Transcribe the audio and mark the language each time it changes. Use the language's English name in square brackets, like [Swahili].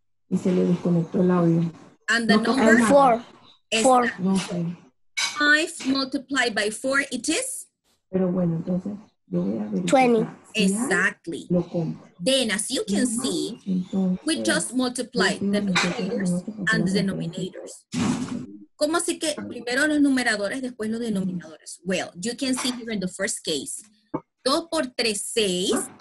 [Spanish] Y se le desconectó el audio. [English] And the number? 4. 4. 5 multiplied by 4, it is? [Spanish] Pero bueno, entonces, yo voy a [English] 20. Exactly. Then, as you can see, we just multiply the numerators and the denominators. [Spanish] ¿Cómo así que primero los numeradores, después los denominadores? [English] Well, you can see here in the first case, [Spanish] 2 por 3, 6.